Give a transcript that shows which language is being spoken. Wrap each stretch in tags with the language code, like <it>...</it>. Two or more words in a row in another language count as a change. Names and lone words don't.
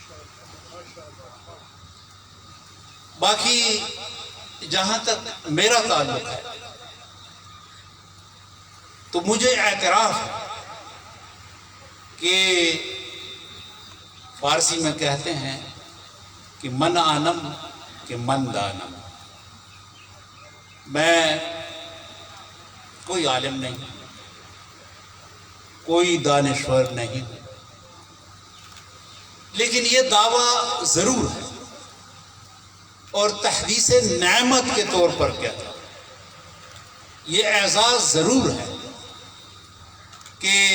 <ur>باقی جہاں تک میرا تعلق ہے تو مجھے اعتراف ہے کہ فارسی میں کہتے ہیں کہ</ur> <fa>من آنم کہ من دانم،</fa> <ur>میں کوئی عالم نہیں، کوئی دانشور نہیں، لیکن یہ دعویٰ ضرور ہے اور تحدیث نعمت کے طور پر کیا تھا، یہ اعزاز ضرور ہے کہ</ur>